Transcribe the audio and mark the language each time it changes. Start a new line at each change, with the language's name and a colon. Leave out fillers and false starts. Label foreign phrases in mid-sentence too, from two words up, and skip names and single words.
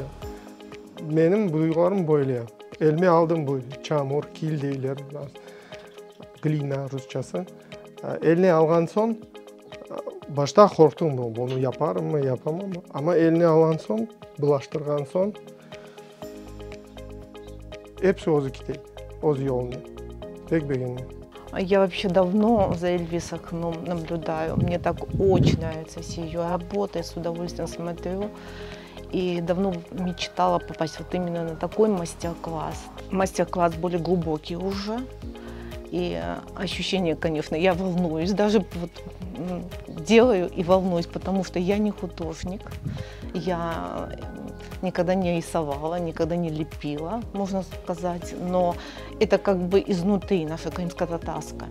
Crimean Tatar: Benim duygularım böyle. Elime aldım bu çamur, kil deyler, glina Rusçası. Eline algan son, başta korktum bunu yaparım mı, yapamam mı? Ama eline alan son, bulaştırgan son, hepsi ozu gideyim, ozu yolunu. Pek beğendim.
Russian: Я вообще давно за Эльвис Окном наблюдаю. Мне так очень нравятся все ее работы, с удовольствием смотрю. И давно мечтала попасть вот именно на такой мастер-класс. Мастер-класс более глубокий уже. И ощущение, конечно, я волнуюсь, даже вот делаю и волнуюсь, потому что я не художник, я никогда не рисовала, никогда не лепила, можно сказать, но это как бы изнутри наша крымско-татарская.